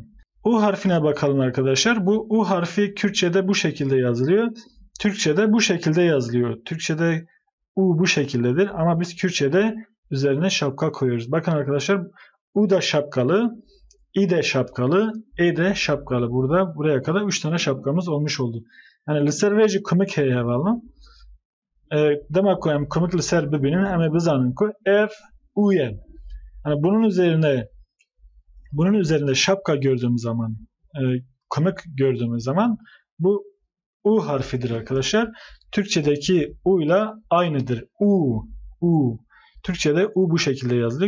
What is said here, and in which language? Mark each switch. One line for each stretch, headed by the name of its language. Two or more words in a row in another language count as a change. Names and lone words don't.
Turkish: U harfine bakalım arkadaşlar. Bu U harfi Kürtçe'de bu şekilde yazılıyor. Türkçe'de bu şekilde yazılıyor. Türkçe'de U bu şekildedir ama biz Kürtçe'de üzerine şapka koyuyoruz. Bakın arkadaşlar U da şapkalı, İ de şapkalı, E de şapkalı. Buraya kadar 3 tane şapkamız olmuş oldu.
Kurdish: Yani li ser vêjî kumik heye hevalım.
Turkish: Demek ki
Kurdish: kumik li ser bibînin em bizanin ku ev U ye.
Turkish: Yani bunun üzerinde şapka gördüğümüz zaman, kumik gördüğümüz zaman bu U harfidir arkadaşlar. Türkçedeki U ile aynıdır. U. Türkçede U bu şekilde yazılıyor.